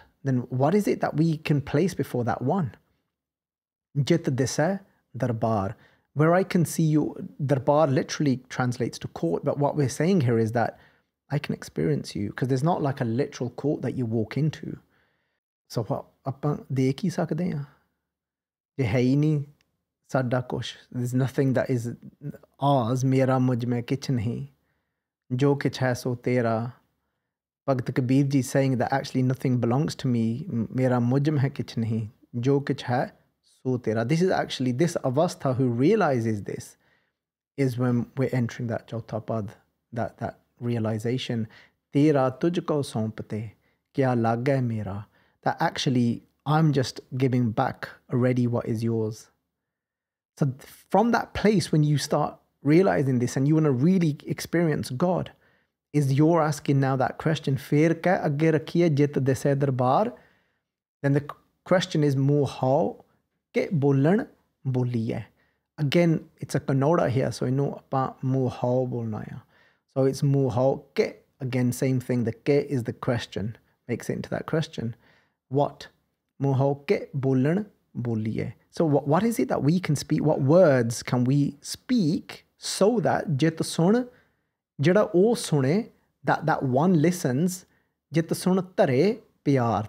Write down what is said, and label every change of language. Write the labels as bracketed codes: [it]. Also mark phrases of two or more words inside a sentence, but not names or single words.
[en] Then what is it that we can place before that one? [pa] ਜਿਤੁ ਦਿਸੈ ਦਰਬਾਰੁ. [en] Where I can see you, Darbar literally translates to court, but what we're saying here is that I can experience you, because there's not like a literal court that you walk into. So what [pa] ਆਪਾਂ ਦੇਖ ਹੀ ਸਕਦੇ ਹਾਂ ਜੇ ਹੈ ਹੀ ਨਹੀਂ ਸਾਡਾ ਕੁਛ [en] there's nothing that is ours [pa] ਮੇਰਾ ਮੁਝ ਮੈਂ ਕਿਛ ਨਹੀਂ ਜੋ ਕਿਛ ਹੈ ਸੋ ਤੇਰਾ [en] Bhagt Kabir ji saying that actually nothing belongs to me [pa] ਮੇਰਾ ਮੁਝ ਮੈਂ ਕਿਛ ਨਹੀਂ ਜੋ ਕਿਛ ਹੈ ਸੋ ਤੇਰਾ. [en] This is actually this avastha who realizes this is when we're entering that [pa] ਚਉਥਾ ਪਦ, [en] that realization [hi] तेरा तुझको सौंपते क्या लागे मेरा, [en] that actually I'm just giving back already what is yours. So from that place, when you start realizing this and you want to really experience God, is you're asking now that question, [pa] ਫੇਰਿ ਕਿ ਅਗੈ ਰਖੀਐ ਜਿਤੁ ਦਿਸੈ ਦਰਬਾਰੁ. [en] Then the question is [pa] ਮੁਹੌ ਕਿ ਬੋਲਣੁ ਬੋਲੀਐ. [en] Again, it's a kanoda here, so I know about [pa] ਮੁਹੌ ਬੋਲਣਾ ਹੈ. [en] So it's [pa] ਮੁਹੌ ਕਿ, [en] again, same thing. The Ki is the question, makes it into that question. What? [pa] ਮੁਹੌ ਕਿ ਬੋਲਣੁ ਬੋਲੀਐ. [en] So what is it that we can speak? What words can we speak so that [pa] ਜਿਤੁ ਸੁਣਿ, ਜਿਹੜਾ ਉਹ ਸੁਣੇ, [en] that one listens, [pa] ਜਿਤੁ ਸੁਣਿ ਧਰੇ ਪਿਆਰੁ.